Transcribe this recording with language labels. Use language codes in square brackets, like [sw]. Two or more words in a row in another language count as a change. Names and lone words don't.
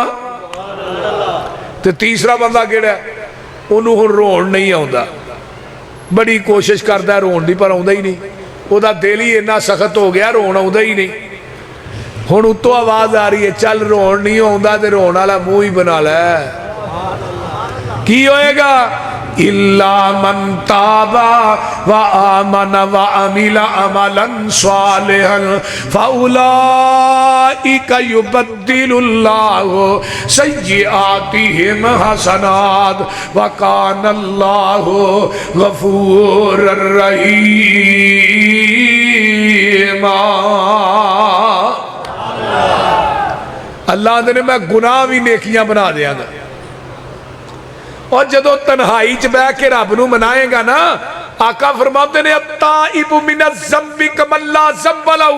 [pa] تے تیسرا بندہ کیہڑا، انہوں نے ہن رون نہیں آؤندا، بڑی کوشش کردا رون دی پر آؤندا ہی نہیں. اوہدا دل ہی انا سخت ہو گیا، رون آؤندا ہی نہیں. ہن اتوں آواز آ رہی ہے، چل رون نہیں آؤندا تے رون والا منہ ہی بنا لے. کی ہوئے گا? [ar] إلا من تاب وآمن وعمل عملا صالحا فأولئك يبدل الله سيئاتهم حسنات وكان الله غفورا رحيما. [pa] اللہ نے میں گناہ بھی نیکیاں بنا دینگا. اور جدوں تنہائی چ بہہ کے رب نوں منائے گا نا، آقا فرماتے نے [ar] التائب من الذنب كمن لا ذنب له.